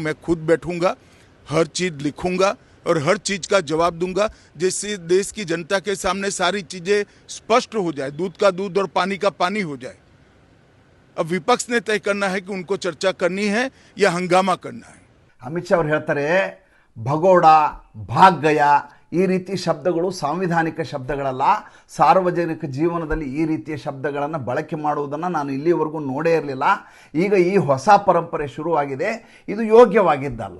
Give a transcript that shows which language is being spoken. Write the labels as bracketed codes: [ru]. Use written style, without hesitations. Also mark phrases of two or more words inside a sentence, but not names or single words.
[hi] मैं खुद बैठूंगा, हर चीज लिखूंगा और हर चीज का जवाब दूंगा, जिससे देश की जनता के सामने सारी चीजें स्पष्ट हो जाए, दूध का दूध और पानी का पानी हो जाए. अब विपक्ष ने तय करना है कि उनको चर्चा करनी है या हंगामा करना है. [kn] ಅಮಿತ್ ಶಾ ಅವರು ಹೇಳ್ತಾರೆ, ಭಗೋಡ, [hi] भाग गया [kn] ಈ ರೀತಿ ಶಬ್ದಗಳು ಸಾಂವಿಧಾನಿಕ ಶಬ್ದಗಳಲ್ಲ. ಸಾರ್ವಜನಿಕ ಜೀವನದಲ್ಲಿ ಈ ರೀತಿಯ ಶಬ್ದಗಳನ್ನು ಬಳಕೆ ಮಾಡುವುದನ್ನು ನಾನು ಇಲ್ಲಿವರೆಗೂ ನೋಡೇ ಇರಲಿಲ್ಲ. ಈಗ ಈ ಹೊಸ ಪರಂಪರೆ ಶುರುವಾಗಿದೆ. ಇದು ಯೋಗ್ಯವಾಗಿದ್ದಲ್ಲ.